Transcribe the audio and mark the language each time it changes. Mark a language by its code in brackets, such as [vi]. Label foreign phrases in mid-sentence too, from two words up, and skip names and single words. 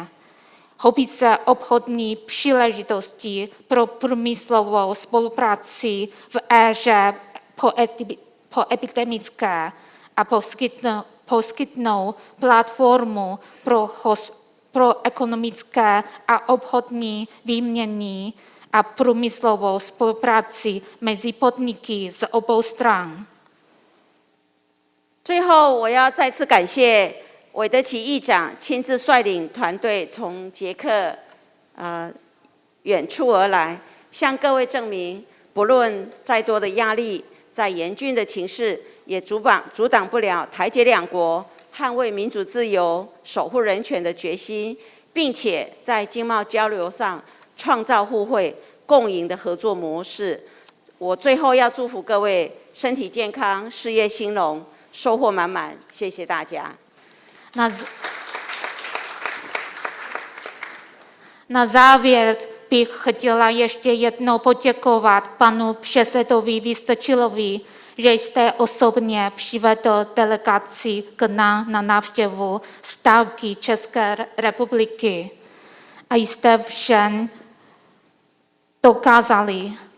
[cs] Hobí se obchodní příležitosti pro průmyslovou spolupráci v éře poepidemické a poskytnou platformu pro ekonomické a obchodní výměny a průmyslovou spolupráci mezi podniky z obou stran. [zh] 最后，我要再次感谢韦德奇议长亲自率领团队从捷克远处而来，向各位证明，不论再多的压力，再严峻的情势，也阻挡不了台捷两国捍卫民主自由、守护人权的决心，并且在经贸交流上创造互惠共赢的合作模式。我最后要祝福各位身体健康、事业兴隆、收获满满。谢谢大家。 [cs] Na závěr bych chtěla ještě jednou poděkovat panu předsedovi Vystrčilovi, že jste osobně přivedl delegaci k nám na návštěvu stálky České republiky a jste všem dokázali,